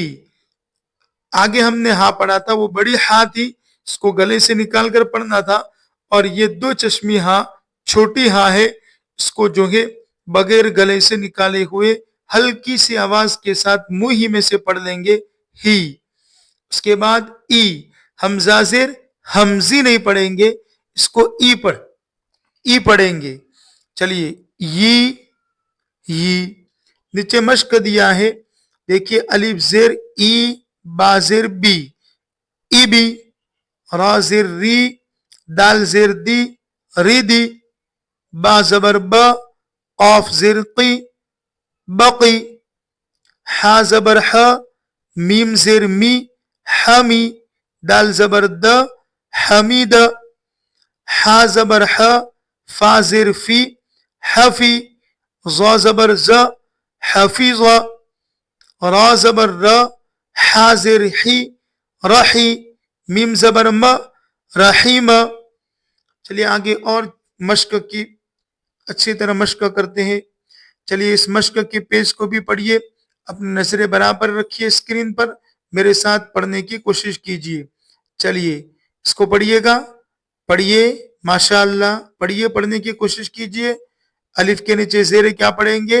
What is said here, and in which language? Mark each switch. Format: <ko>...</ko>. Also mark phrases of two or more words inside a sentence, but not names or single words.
<hi>आगे हमने हा पढ़ा था, वो बड़ी हा थी, इसको गले से निकाल कर पढ़ना था, और ये 2 चश्मी हा छोटी हा है, इसको जो है बगैर गले से निकाले हुए हल्की सी आवाज के साथ मुंह ही में से पढ़ लेंगे ही। उसके बाद ई, हमजा जेर हमजी नहीं पढ़ेंगे, इसको ई पढ़ेंगे। चलिए ये नीचे मश्क दिया है, देखिए अलिफ जेर ई, बा जेर बी, ई बी, रा जेर री, दाल जेर दी, री दी, बा जबर ब, कॉफ जेर की, बकी, हा जबर ह, मीम जेर मी, हमी, दाल जबर द, हमीद, हा जबर ह, फा जेर फी, हफी, ज़ा जबर ज, हफीज़ा, रा जबर र, हा जेर ही, रही, मीम जबर म, रहीम। चलिए आगे और मश्क की اچھی طرح مشق کرتے ہیں. چلیے اس مشق کے پیج کو بھی پڑھیے. اپنی نظریں برابر رکھیے اسکرین پر, میرے ساتھ پڑھنے کی کوشش کیجیے. چلیے اس کو پڑھیے گا, پڑھیے ماشاء اللہ, پڑھیے, پڑھنے کی کوشش کیجیے. الف کے نیچے زیر کیا پڑھیں گے؟</hi>